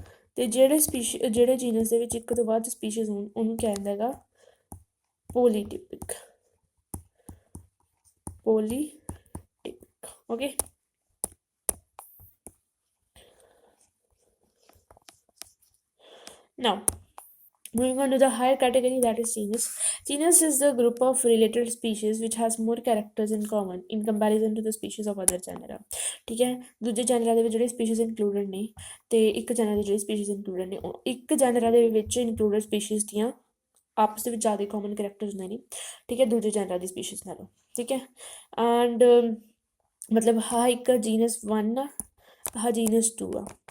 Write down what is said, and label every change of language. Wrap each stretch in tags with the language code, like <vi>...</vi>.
<pa>ਅਤੇ ਜਿਹੜੇ ਜੀਨਸ ਦੇ ਵਿੱਚ ਇੱਕ ਤੋਂ ਵੱਧ ਸਪੀਸ਼ੀਜ਼ ਹੋਣ ਉਹਨੂੰ ਕਿਹਾ ਜਾਂਦਾ ਹੈਗਾ ਪੋਲੀਟਿਪਿਕ।</pa> <en>Okay, now moving on to the higher category, that is genus. Genus is the group of related species which has more characters in common in comparison to the species of other genera.</en> <pa>ਠੀਕ ਹੈ, ਦੂਜੇ ਜੈਨਰਾ ਦੇ ਵਿੱਚ ਜਿਹੜੇ species included ਨੇ ਅਤੇ ਇੱਕ ਜੈਨਰਾ ਦੇ ਜਿਹੜੇ ਸਪੀਸ਼ੀਜ਼ ਇਨਕਲੂਡਡ ਨੇ ਉਹ ਇੱਕ ਜੈਨਰਾ ਦੇ ਵਿੱਚ ਇਨਕਲੂਡਡ ਸਪੀਸ਼ੀਜ਼ ਦੀਆਂ ਆਪਸ ਦੇ ਵਿੱਚ ਜ਼ਿਆਦਾ ਕਾਮਨ ਕਰੈਕਟਰ ਹੁੰਦੇ ਨੇ। ਠੀਕ ਹੈ, ਦੂਜੇ ਜੈਨਰਾ ਦੀ ਸਪੀਸ਼ੀਜ਼ ਨਾਲੋਂ। ਠੀਕ ਹੈ, ਐਂਡ ਮਤਲਬ ਆਹ ਇੱਕ ਜੀਨਸ 1 ਆ, ਆਹ ਜੀਨਸ 2 ਆ।</pa>